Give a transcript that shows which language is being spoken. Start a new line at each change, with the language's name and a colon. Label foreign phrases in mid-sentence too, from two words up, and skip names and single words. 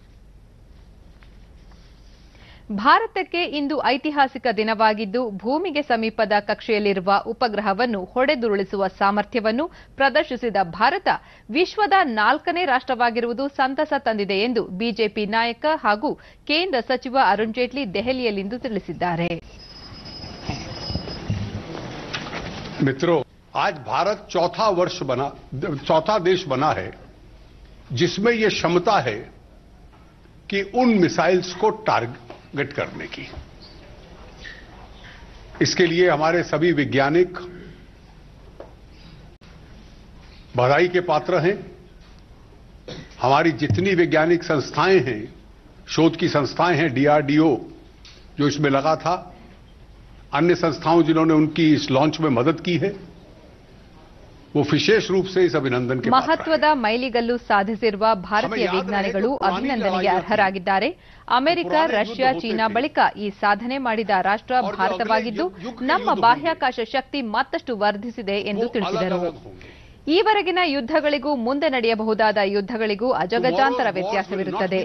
Kannada: ಭಾರತಕ್ಕೆ ಇಂದು ಐತಿಹಾಸಿಕ ದಿನವಾಗಿದ್ದು, ಭೂಮಿಗೆ ಸಮೀಪದ ಕಕ್ಷೆಯಲ್ಲಿರುವ ಉಪಗ್ರಹವನ್ನು ಹೊಡೆದುರುಳಿಸುವ ಸಾಮರ್ಥ್ಯವನ್ನು ಪ್ರದರ್ಶಿಸಿದ ಭಾರತ ವಿಶ್ವದ 4ನೇ ರಾಷ್ಟ್ರವಾಗಿರುವುದು ಸಂತಸ ತಂದಿದೆ ಎಂದು ಬಿಜೆಪಿ ನಾಯಕ ಹಾಗೂ ಕೇಂದ್ರ ಸಚಿವ ಅರುಣ್ ಜೇಟ್ಲಿ ದೆಹಲಿಯಲ್ಲಿಂದು ತಿಳಿಸಿದ್ದಾರೆ.
Hindi: आज भारत चौथा देश बना है जिसमें यह क्षमता है कि उन मिसाइल्स को टारगेट करने की. इसके लिए हमारे सभी वैज्ञानिक बधाई के पात्र हैं. हमारी जितनी वैज्ञानिक संस्थाएं हैं, शोध की संस्थाएं हैं, डीआरडीओ जो इसमें लगा था, अन्य संस्थाओं जिन्होंने उनकी इस लॉन्च में मदद की है, वो विशेष रूप से इस अभिनंदन के
Kannada: ಮಹತ್ವದ ಮೈಲಿಗಲ್ಲು ಸಾಧಿಸಿರುವ ಭಾರತೀಯ ವಿಜ್ಞಾನಿಗಳು ಅಭಿನಂದನೆಗೆ ಅರ್ಹರಾಗಿದ್ದಾರೆ. ಅಮೆರಿಕ, ರಷ್ಯಾ, ಚೀನಾ ಬಳಿಕ ಈ ಸಾಧನೆ ಮಾಡಿದ ರಾಷ್ಟ್ರ ಭಾರತವಾಗಿದ್ದು, ನಮ್ಮ ಬಾಹ್ಯಾಕಾಶ ಶಕ್ತಿ ಮತ್ತಷ್ಟು ವರ್ಧಿಸಿದೆ ಎಂದು ತಿಳಿಸಿದರು. ಈವರೆಗಿನ ಯುದ್ಧಗಳಿಗೂ ಮುಂದೆ ನಡೆಯಬಹುದಾದ ಯುದ್ಧಗಳಿಗೂ ಅಜಗಜಾಂತರ ವ್ಯತ್ಯಾಸವಿರುತ್ತದೆ.